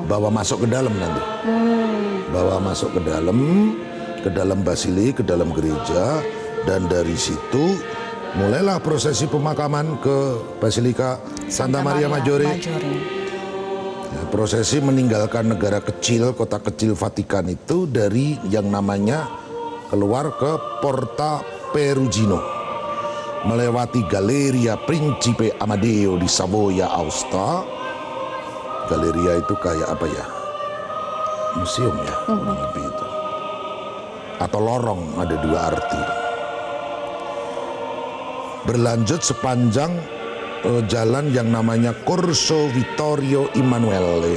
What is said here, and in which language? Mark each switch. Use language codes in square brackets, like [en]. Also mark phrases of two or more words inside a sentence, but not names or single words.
[id] Bawa masuk ke dalam nanti, bawa masuk ke dalam basilik, ke dalam gereja, dan dari situ mulailah prosesi pemakaman ke Basilika Santa Maria Maggiore. Ya, prosesi meninggalkan negara kecil, kota kecil Vatikan itu dari yang namanya keluar ke Porta Perugino, melewati Galleria Principe Amadeo di Savoia, Aosta. Galleria itu kayak apa ya? Museum ya, kurang lebih itu. Atau lorong, ada dua arti. Berlanjut sepanjang jalan yang namanya Corso Vittorio Emanuele.